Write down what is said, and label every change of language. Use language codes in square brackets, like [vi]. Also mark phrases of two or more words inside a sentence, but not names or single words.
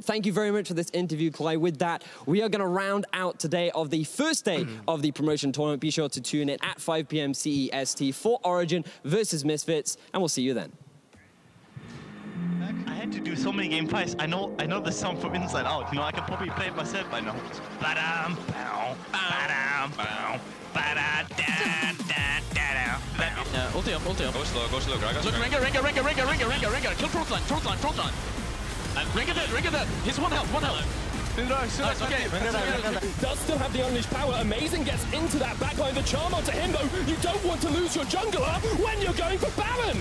[en] Thank you very much for this interview, Clay. With that, we are going to round out today of the first day of the promotion tournament. Be sure to tune in at 5 p.m. CEST for Origin versus Misfits, and we'll see you then. I had to do so many game fights. I know the song from inside out. You know, I can probably play it myself by now. Ba-dam, bow, ba-dam, bow, ba-da-da-da-da-da. Ulti up. Go slow, Gragas. Look, Rengar, kill front line. Rengar dead. He's one health. Nice, okay. Does still have the unleashed power. Amazing gets into that backline. The charm onto him, though. You don't want to lose your jungler when you're going for Baron.